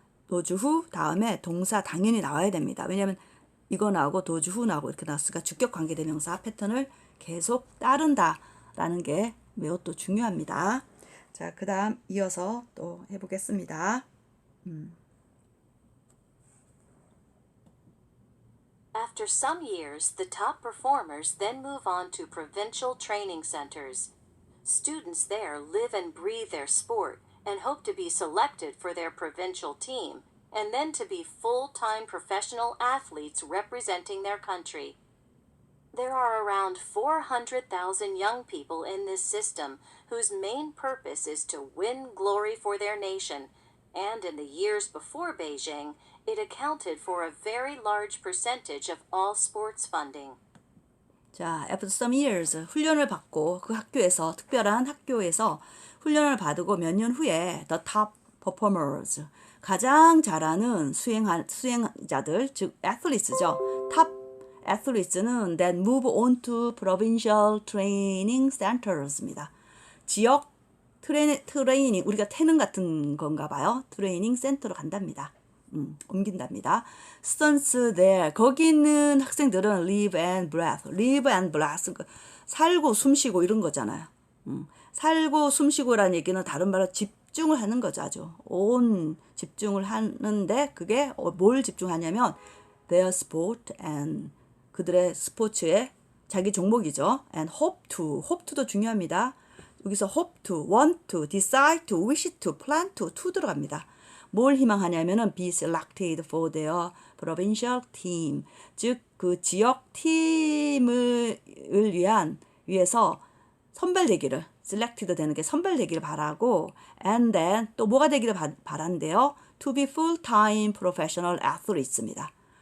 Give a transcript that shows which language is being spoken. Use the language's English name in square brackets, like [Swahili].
[Korean] 도주 후 다음에 동사 당연히 나와야 됩니다. 왜냐하면 이거 나오고 도주 후 나오고 이렇게 나왔으니까 주격 관계대명사 패턴을 계속 따른다라는 게 매우 또 중요합니다. 자, 그 다음 이어서 또 해보겠습니다. [English] After some years, the top performers then move on to provincial training centers. Students there live and breathe their sport and hope to be selected for their provincial team, and then to be full-time professional athletes representing their country. There are around 400,000 young people in this system whose main purpose is to win glory for their nation, and in the years before Beijing, it accounted for a very large percentage of all sports funding. [Korean] 자, [English] after some years [Korean] 훈련을 받고 그 학교에서 특별한 학교에서 훈련을 받고 몇 년 후에 [English] the top performers [Korean] 가장 잘하는 수행자들 즉 athletes죠. [English] top athletes는 that move on to provincial training centers입니다. [Korean] 지역 트레이닝 우리가 태능 같은 건가 봐요. 트레이닝 센터로 간답니다. 옮긴답니다. [English] Students there. [Korean] 거기 있는 학생들은 [English] live and breathe. live and breathe. [Korean] 살고 숨쉬고 이런 거잖아요. 살고 숨쉬고라는 얘기는 다른 말로 집중을 하는 거죠. 아주 온 집중을 하는데 그게 뭘 집중하냐면 [English] their sport and [Korean] 그들의 스포츠에 자기 종목이죠. and hope to도 중요합니다. 여기서 [English] hope to, want to, decide to, wish to, plan to [Korean] 들어갑니다. 뭘 희망하냐면은 [English] be selected for their provincial team. [Korean] 즉, 그 지역 팀을 위해서 선발되기를, selected 되는 게 선발되기를 바라고, [English] and then [Korean] 또 뭐가 되기를 바란대요? [English] to be full-time professional athletes입니다.